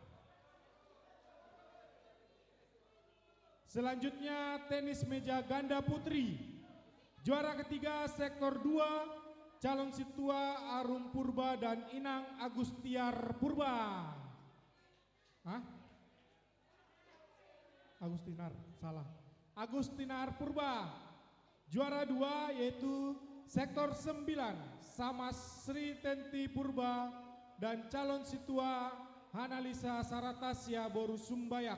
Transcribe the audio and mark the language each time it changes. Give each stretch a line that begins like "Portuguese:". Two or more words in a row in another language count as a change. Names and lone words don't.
Indonesian: Selanjutnya tenis meja ganda putri. Juara ketiga sektor 2 calon Situa Arum Purba dan Inang Agustiar Purba. Hah? Agustinar, salah. Agustinar Purba. Juara 2 yaitu sektor 9 Samas Sri Tenti Purba dan calon Situa Hanalisa Saratasya Boru Sumbayak.